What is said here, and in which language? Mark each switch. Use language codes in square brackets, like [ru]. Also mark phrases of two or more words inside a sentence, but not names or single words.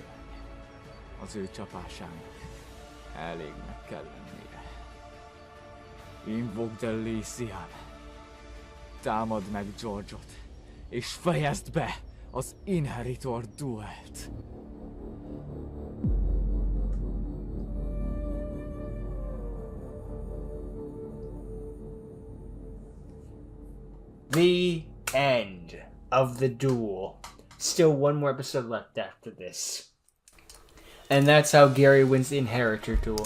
[hu] Az ő csapásának elégnek kell lennie. Invoked Elysium, támad meg George-ot, és fejezd be az Inheritor Duelt. [en] The end of the duel. Still one more episode left after this. And that's how Gary wins the Inheritor duel.